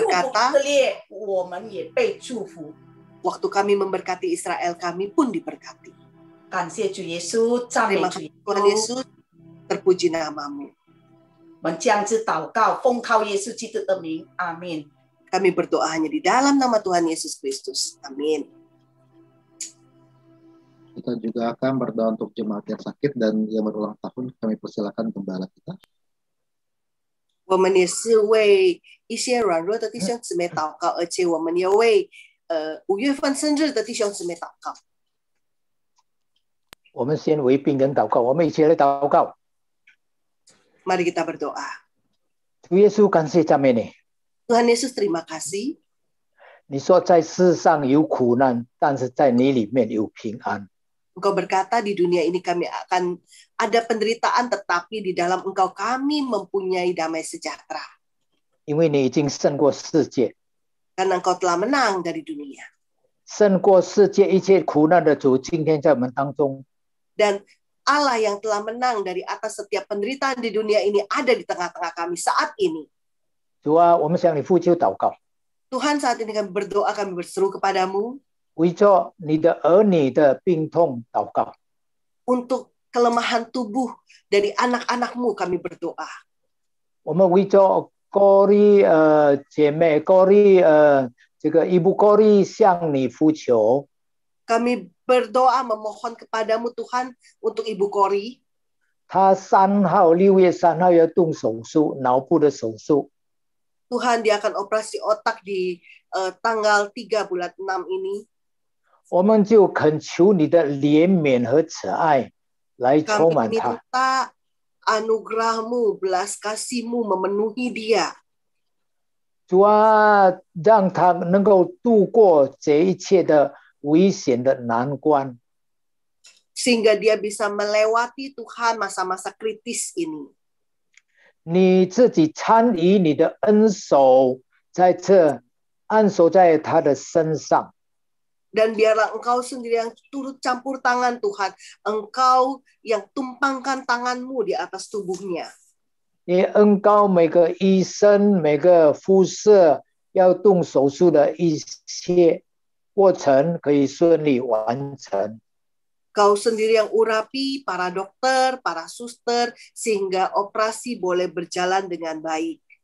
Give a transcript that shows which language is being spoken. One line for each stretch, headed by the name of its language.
Indonesian: berkata,
Chinese: 色列，我们也被祝福。
Indonesian: waktu kami memberkati Israel, kami pun diberkati.
Chinese: 感谢主耶稣，赞美
Indonesian: Terima
Chinese: 主
Indonesian: kasih
Chinese: 耶
Indonesian: Tuhan
Chinese: 稣。
Indonesian: Yesus, terpuji namamu.
Chinese: 我们这样子祷告，奉靠耶稣基督的名，阿门。
Indonesian: Kami berdoa hanya di dalam nama Tuhan Yesus Kristus. Amin. Kita juga akan berdoa untuk jemaat yang sakit dan yang berulang tahun. Kami persilakan gembala kita.
Chinese: 我们也是为一些软弱的弟兄姊妹祷告，而且我们也为5月份生日的弟兄姊妹祷告。我们先为病人祷告，我们一起来祷告。
Indonesian: Mari kita berdoa.
Chinese: 主耶稣，感谢赞美你。
Indonesian: Tuhan Yesus, terima kasih.
Chinese: 你说在世上有苦难，但是在你里面有平安。
Indonesian: Engkau berkata di dunia ini kami akan ada penderitaan, tetapi di dalam Engkau kami mempunyai damai sejahtera.
Chinese: 因为你已经胜过世界，
Indonesian: Karena Engkau telah menang dari dunia.
Chinese: 胜过世界一切苦难的主，今天在我们当中。
Indonesian: Dan Allah yang telah menang dari atas setiap penderitaan di dunia ini ada di tengah-tengah kami saat ini.
Chinese: 主啊，我们向你呼求祷告，
Indonesian: Tuhan, saat ini kami berdoa, kami berseru kepadamu
Chinese: 为着你的儿女的病痛祷告。
Indonesian: untuk kelemahan tubuh dari anak-anak-Mu kami berdoa.
Chinese: 我们为着高丽姐妹高丽这个伊布高丽向你呼求，
Indonesian: Kami berdoa memohon kepadamu Tuhan untuk Ibu Kori.
Chinese: 她6月3号要动手术，脑部的手术。
Indonesian: Tuhan, dia akan operasi otak di tanggal 3 bulan 6 ini.
Chinese: 我们就恳求你的怜悯和慈爱来充
Indonesian: Kami
Chinese: 满她。
Indonesian: minta anugerah-Mu, belas kasih-Mu memenuhi dia.
Chinese: 主啊，让她能够度过这一切的危险的难关。
Indonesian: Sehingga dia bisa melewati Tuhan masa-masa kritis ini.
Chinese: 你自己参与你的恩手在这按手在他的身上。
Indonesian: Dan biarlah Engkau sendiri yang turut campur tangan Tuhan. Engkau yang tumpangkan tangan-Mu di atas tubuhnya.
Chinese: 你恩膏每个医生、每个护士要动手术的一切过程可以顺利完成。
Indonesian: Kau sendiri yang urapi para dokter, para suster, sehingga operasi boleh berjalan dengan baik.